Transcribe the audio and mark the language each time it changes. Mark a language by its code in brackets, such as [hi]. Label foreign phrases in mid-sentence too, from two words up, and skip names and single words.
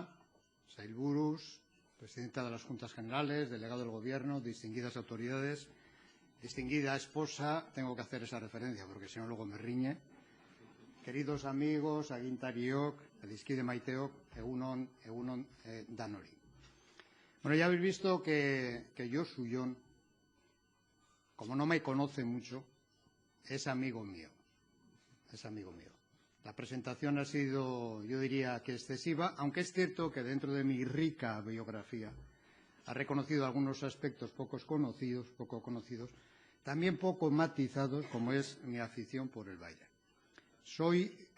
[es] sailburus, presidenta de las Juntas Generales, delegado del Gobierno, distinguidas autoridades, distinguida esposa, tengo que hacer esa referencia porque si no luego me riñe. Queridos amigos, [eu] agintariok, adiskide maiteok, egunon danori. [es] Bueno, ya habéis visto que Josu Jon, como no me conoce mucho, es amigo mío. Es amigo mío. La presentación ha sido, yo diría que excesiva, aunque es cierto que dentro de mi rica biografía ha reconocido algunos aspectos poco conocidos, también poco matizados, como es mi afición por el baile.